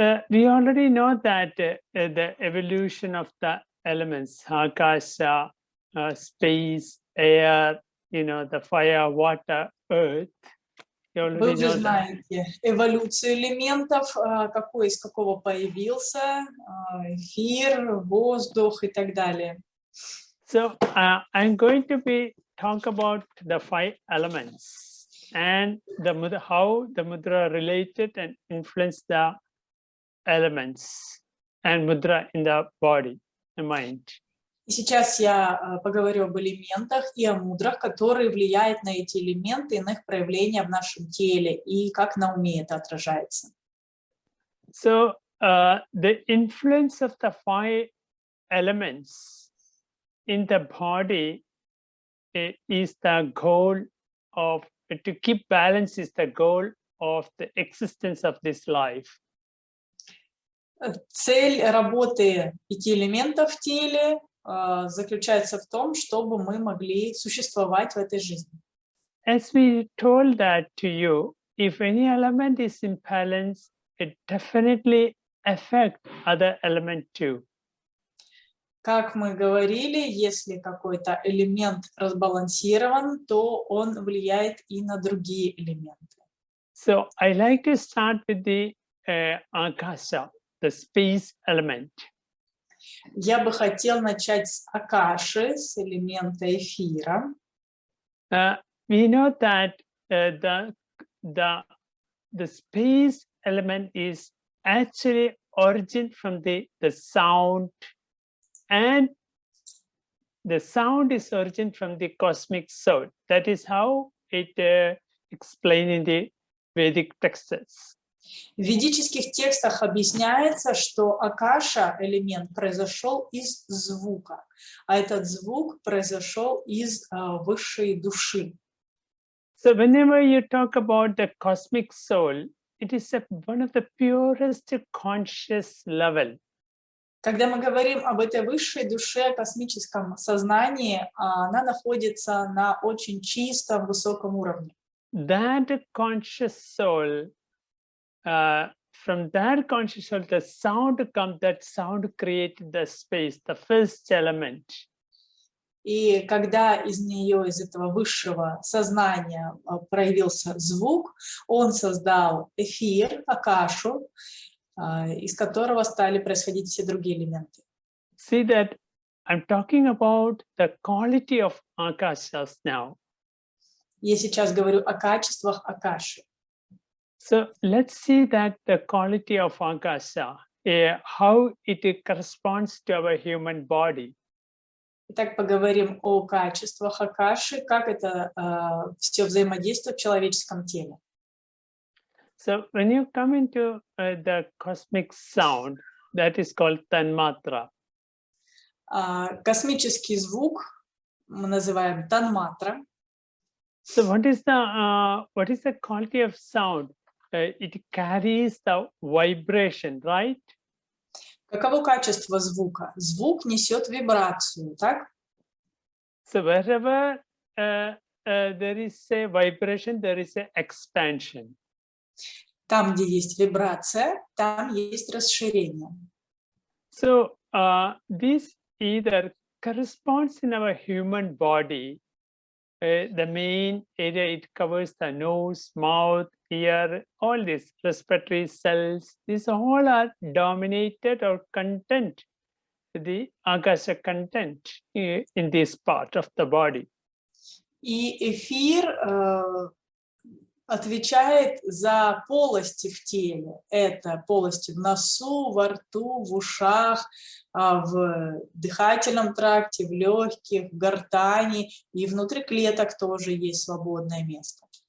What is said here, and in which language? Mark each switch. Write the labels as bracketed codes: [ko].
[en] We already know that the evolution of the elements, Akasha, space, air, the fire, water, earth. [ru] Вы уже знаете эволюцию элементов, какой из какого появился, эфир, воздух и так далее. [en] So I'm going to talk about the 5 elements and how the mudra related and influence the elements and mudra in the body and mind. [ru] И сейчас я поговорю об элементах и о мудрах, которые влияют на эти элементы и на их проявление в нашем теле, и как на уме это отражается. [en] So the influence of the 5 elements in the body is the goal of, to keep balance is the goal of the existence of this life. [ru] Цель работы 5 элементов в теле заключается в том, чтобы мы могли существовать в этой жизни. [en] As we told that to you, if any element is in balance, it definitely affect other element too. [ru] Как мы говорили, если какой-то элемент разбалансирован, то он влияет и на другие элементы. [en] So I like to start with the Akasha, the space element. [ru] Я бы хотел начать с Акаши, с элемента эфира. [en] We know that the space element is actually origin from the sound, and the sound is origin from the cosmic soul. That is how it explained in the Vedic texts. [ru] В ведических текстах объясняется, что Акаша, элемент, произошел из звука, а этот звук произошел из высшей души. [en] So whenever you talk about the cosmic soul, it is one of the purest conscious level. [ru] Когда мы говорим об этой высшей душе, космическом сознании, она находится на очень чистом, высоком уровне. [en] That conscious soul, from that conscious soul, the sound comes, that sound created the space, the first element. [ru] И когда из нее, из этого высшего сознания проявился звук, он создал эфир, Акашу, из которого стали происходить все другие элементы. [en] See that I'm talking about the quality of Akashas now. [ru] Я сейчас говорю о качествах Акаши. [en] So let's see that the quality of Akasha, how it corresponds to our human body. [ru] Итак, поговорим о качествах Акаши, как это все взаимодействует в человеческом теле. [en] So when you come into the cosmic sound, that is called Tanmatra. [ru] Космический звук мы называем танматра. [en] So what is the quality of sound? It carries the vibration, right? [ru] Каково качество звука? Звук несет вибрацию, так? [en] So wherever there is a vibration, there is a expansion. [ru] Там, где есть вибрация, там есть расширение. [en] So this either corresponds in our human body. The main area, it covers the nose, mouth, ear, all these respiratory cells. These all are dominated or content, the Akasha content in this part of the body. [ru] И эфир отвечает за полости в теле. Это полости в носу, во рту, в ушах, в дыхательном тракте, в легких, в гортани, и внутри клеток тоже есть свободное место.